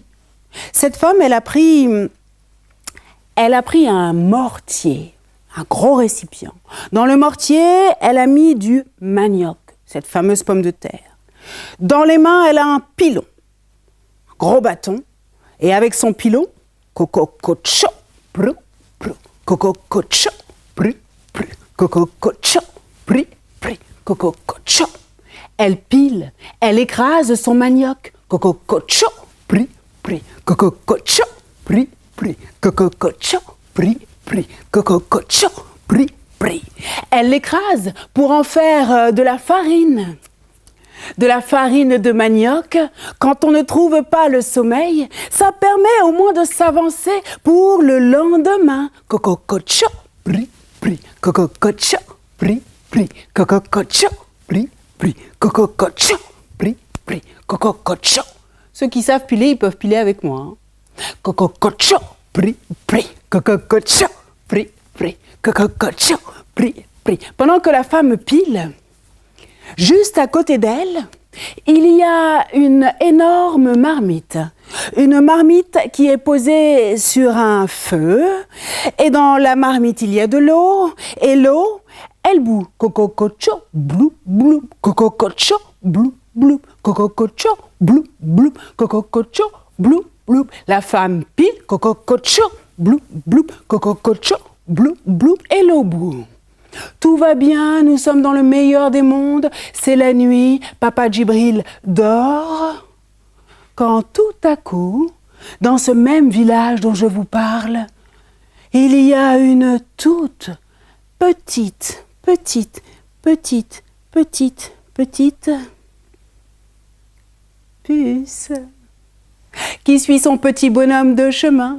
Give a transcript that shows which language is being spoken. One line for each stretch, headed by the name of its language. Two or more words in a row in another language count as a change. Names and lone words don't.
French: Cette femme, elle a pris un mortier. Un gros récipient. Dans le mortier, elle a mis du manioc, cette fameuse pomme de terre. Dans les mains, elle a un pilon, un gros bâton. Et avec son pilon, coco-cocho, prou, prou, coco-cocho, prou, prou, coco-cocho, prou, prou, coco-cocho. Elle pile, elle écrase son manioc, coco-cocho, prou, prou, coco-cocho, prou, prou, coco-cocho, prou, pri, coco-cocho, pri, pri. Elle l'écrase pour en faire de la farine. De la farine de manioc, quand on ne trouve pas le sommeil, ça permet au moins de s'avancer pour le lendemain. Coco-cocho, pri, pri, coco-cocho, pri, pri, coco-cocho, pri, pri, coco-cocho, pri, pri, coco-cocho. Ceux qui savent piler, ils peuvent piler avec moi. Coco-cocho, pri, pri, coco-cocho, pri, pri, coco-cocho, pri, pri. Pendant que la femme pile, juste à côté d'elle, il y a une énorme marmite. Une marmite qui est posée sur un feu. Et dans la marmite, il y a de l'eau. Et l'eau, elle bout. Coco-cocho, blou, blou, coco-cocho, blou, blou, coco-cocho, blou, blou, coco-cocho, blou, blou. La femme pile, coco-cocho, blou, blou, coco-cocho, blou, blou, et l'eau bout. Tout va bien, nous sommes dans le meilleur des mondes, c'est la nuit, Papa Djibril dort. Quand tout à coup, dans ce même village dont je vous parle, il y a une toute petite puce qui suit son petit bonhomme de chemin.